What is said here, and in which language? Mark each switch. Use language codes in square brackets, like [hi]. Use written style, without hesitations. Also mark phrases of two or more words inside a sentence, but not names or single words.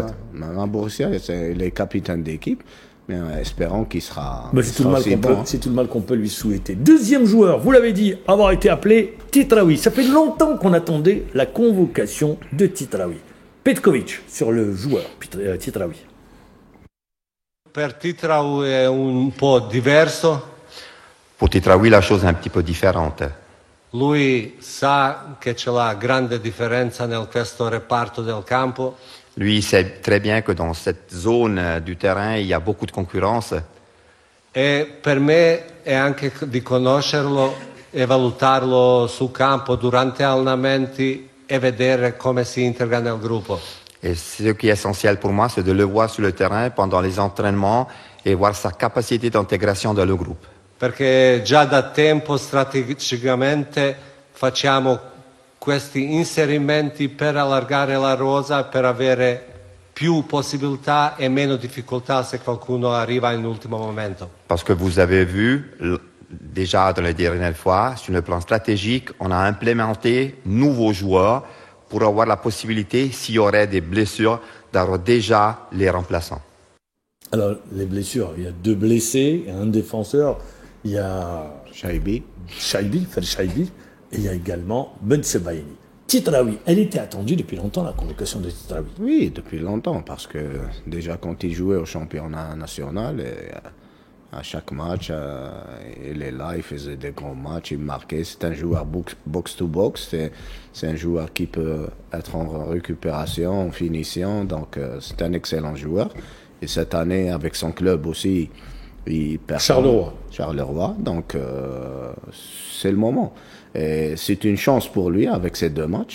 [fr] Maintenant, Borussia, il est capitaine d'équipe, mais espérons qu'il sera. C'est tout le mal qu'on peut lui souhaiter. Deuxième joueur, vous l'avez dit, avoir été appelé Titraoui. Ça fait longtemps qu'on attendait la convocation de Titraoui. Petkovic sur le joueur Titraoui. [it] Per Titraoui è un po' diverso. [fr] Pour Titraoui, la chose est un petit peu différente. [it] Lui sa che c'è la grande differenza nel questo reparto del campo. [fr] Lui, il sait très bien que dans cette zone du terrain, il y a beaucoup de concurrence. [it] E per me è anche di conoscerlo e valutarlo sul campo durante allenamenti e vedere come si integra nel gruppo. [fr] Et ce qui est essentiel pour moi, c'est de le voir sur le terrain pendant les entraînements et voir sa capacité d'intégration dans le groupe. [it] Perché già da tempo strategicamente facciamo questi inserimenti per allargare la rosa, per avere più possibilità e meno difficoltà se qualcuno arriva in ultimo momento. [fr] Parce que vous avez vu, déjà dans les dernières fois, sur le plan stratégique, on a implémenté nouveaux joueurs pour avoir la possibilité, s'il y aurait des blessures, d'avoir déjà les remplaçants. Alors, les blessures, il y a 2 blessés, il y a un défenseur, il y a Chaibi, Fel Chaibi, et il y a également Ben Sebaini. Titraoui, elle était attendue depuis longtemps, la convocation de Titraoui. Oui, depuis longtemps, parce que déjà quand il jouait au championnat national, à chaque match, il est là, il faisait des grands matchs, il marquait. C'est un joueur box-to-box, c'est un joueur qui peut être en récupération, en finition, donc c'est un excellent joueur. Et cette année, avec son club aussi, il perd Charleroi, donc c'est le moment. Et c'est une chance pour lui avec ces 2 matchs.